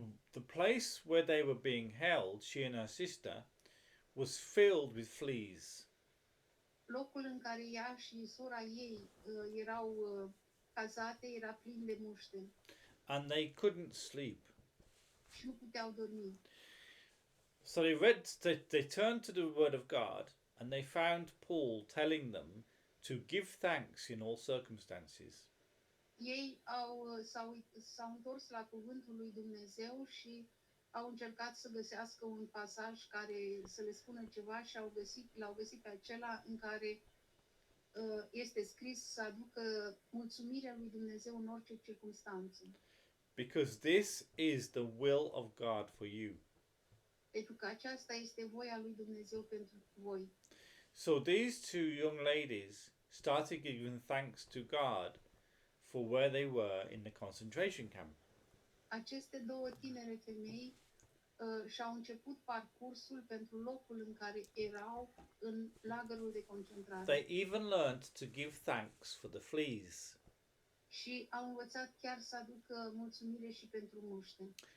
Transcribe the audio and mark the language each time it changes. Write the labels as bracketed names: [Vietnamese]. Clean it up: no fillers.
[English] The place where they were being held, she and her sister, was filled with fleas. [Romanian] Locul în care ea și sora ei erau cazate era plin de muște [English] And they couldn't sleep. [Romanian] și nu puteau dormi. [English] So they turned to the Word of God and they found Paul telling them to give thanks in all circumstances. [Romanian] Ei s-au întors la cuvântul lui Dumnezeu și au încercat să găsească un pasaj care să le spună ceva și l-au găsit pe acela în care este scris să aducă mulțumirea lui Dumnezeu în orice circunstanță. [English] Because this is the will of God for you. [Romanian] Pentru că aceasta este voia lui Dumnezeu pentru voi. [English] So these two young ladies started giving thanks to God for where they were in the concentration camp. [Romanian] Aceste două tinere femei și-au început parcursul pentru locul în care erau în lagărul de concentrare. [English] They even learned to give thanks for the fleas. [Romanian] Și au învățat chiar să aducă mulțumire și pentru muște.